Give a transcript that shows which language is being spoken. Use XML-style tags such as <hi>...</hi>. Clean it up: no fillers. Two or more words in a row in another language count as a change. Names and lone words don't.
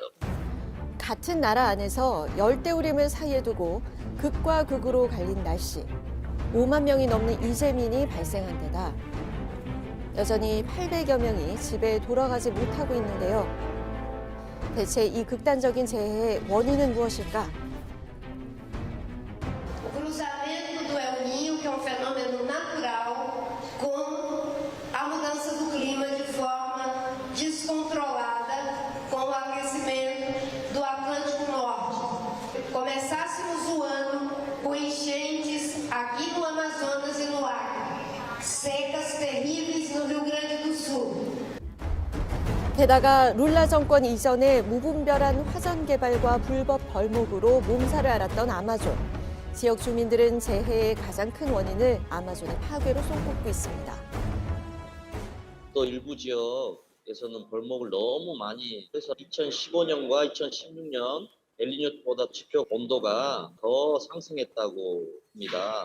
<ko>같은 나라 안에서 열대우림을 사이에 두고 극과 극으로 갈린 날씨. 5만 명이 넘는 이재민이 발생한 데다 여전히 800여 명이 집에 돌아가지 못하고 있는데요. 대체 이 극단적인 재해의 원인은 무엇일까?</ko> <pt>O cruzamento do El Niño, que é um fenômeno natural, com a mudança do clima de forma descontrolada, com o aquecimento do Atlântico Norte. Começássemos o ano com enchentes aqui no Amazonas e no Acre, secas terríveis no Rio Grande do Sul.</pt> <ko>게다가 룰라 정권 이전에 무분별한 화전 개발과 불법 벌목으로 몸살을 앓았던 아마존. 지역 주민들은 재해의 가장 큰 원인을 아마존의 파괴로 쏟고 있습니다. 또 일부 지역에서는 벌목을 너무 많이 해서 2015년과 2016년 엘니뇨보다 지표 온도가 더 상승했다고 합니다.</ko>